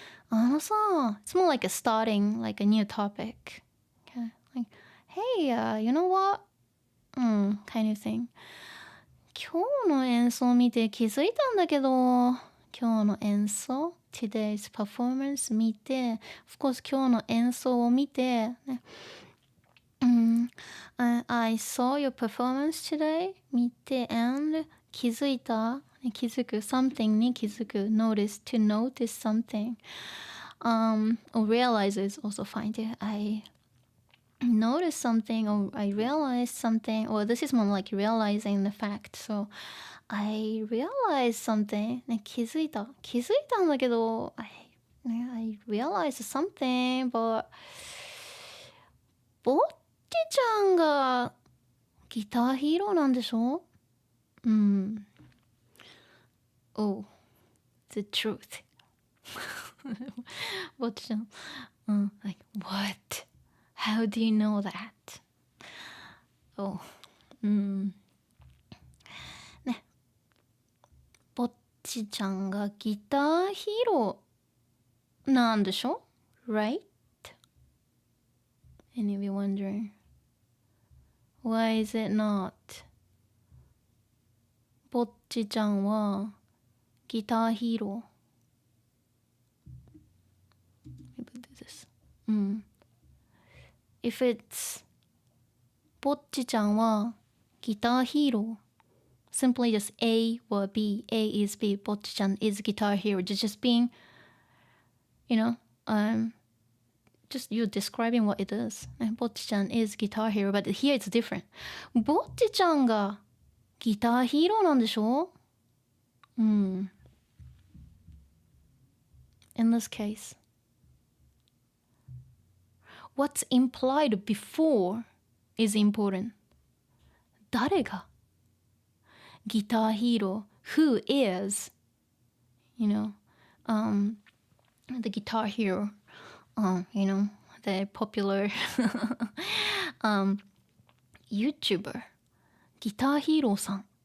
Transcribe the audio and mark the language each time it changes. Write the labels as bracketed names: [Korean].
[English] it's more like a starting, like a new topic. Okay, like, hey, you know what? Kind of thing. [Japanese] 今日の演奏見て気づいたんだけど、今日の演奏 [English] today's performance [Japanese] 見て、 [English] of course [Japanese] 今日の演奏を見て、ね。 [English] I saw your performance today [Japanese] 見て [English] and [Japanese] 気づいた気づく [English] something [Japanese] に気づく [English] notice to notice something or realize is also fine too. I noticed something or I realized something or this is more like realizing the fact. So I realized something [Japanese] 気づいたんだけど [English] I realized something but [Japanese] ぼっちちゃんがギターヒーローなんでしょ？ [English] Oh, the truth. ぼっちちゃんlike, what? How do you know that? Oh, ね。 [Japanese] ぼっちちゃんがギターヒーローなんでしょ？ [English] Right? Any of you wondering? Why is it not? [Japanese] ぼっちちゃんはギターヒーロー。 [English] Maybe this. If it's [Japanese] ぼっちちゃんはギターヒーロー [English] simply just A or B. A is B. ぼっちちゃん is guitar hero. Just being, just you're describing what it is. Bocchi-chan is guitar hero, but here it's different. [Japanese] Bocchi-chan がギターヒーローなんでしょ? [English] In this case, what's implied before is important. [Japanese] 誰が [English] guitar hero, who is, you know, the guitar hero, you know, the popular YouTuber, guitar hero さん.